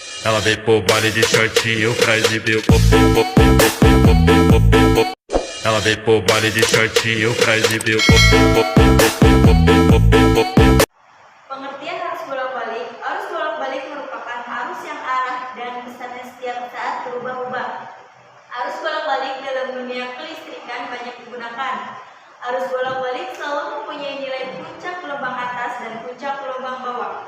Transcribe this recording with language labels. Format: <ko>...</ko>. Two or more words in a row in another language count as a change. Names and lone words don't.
<pt>Ela veio pro baile de shortinho pra exibir o Ela veio pro baile de shortinho pra exibir o</pt> <id>Pengertian arus bolak-balik. Arus bolak-balik merupakan arus yang arah dan besarnya setiap saat berubah-ubah. Arus bolak-balik dalam dunia kelistrikan banyak digunakan. Arus bolak-balik selalu mempunyai nilai puncak gelombang atas dan puncak gelombang bawah.</id>